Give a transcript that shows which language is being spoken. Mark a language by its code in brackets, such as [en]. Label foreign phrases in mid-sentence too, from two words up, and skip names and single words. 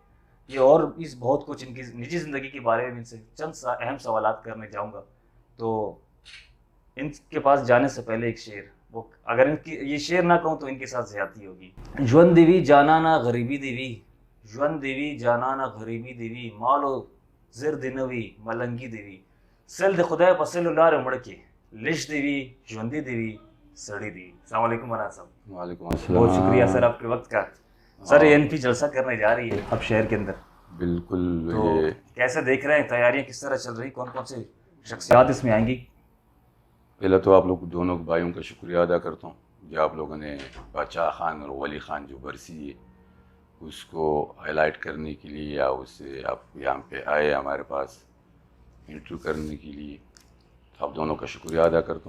[ur] یہ اور اس بہت کچھ ان کی نجی زندگی کے بارے میں ان سے چند اہم سوالات کرنے جاؤں گا. تو ان کے پاس جانے سے پہلے ایک شعر، وہ اگر ان کی یہ شعر نہ کہوں تو ان کے ساتھ زیادتی ہوگی. [ps] جون دیوی جانا نہ غریبی دیوی، جون دیوی جانا نہ غریبی دیوی، مالو زر دنوی ملنگی دیوی، سل د خدای پسل لار مڑکے لش دیوی جوندی دیوی سڑی دیوی. [ur] السلام علیکم مولانا صاحب. وعلیکم السلام. بہت شکریہ سر آپ کے وقت کا. سر اے این پی جلسہ کرنے جا رہی ہے اب شہر کے اندر. بالکل. تو کیسے دیکھ رہے ہیں تیاریاں کس طرح چل رہی، کون کون سے شخصیات اس میں آئیں گی؟ پہلے تو آپ لوگ دونوں بھائیوں کا شکریہ ادا کرتا ہوں جو آپ لوگوں نے بادشاہ خان اور ولی خان جو برسی ہے اس کو ہائی لائٹ کرنے کے لیے یا اسے آپ یہاں پہ آئے ہمارے پاس انٹرویو کرنے کے لیے، تو آپ دونوں کا شکریہ ادا کرتا ہوں.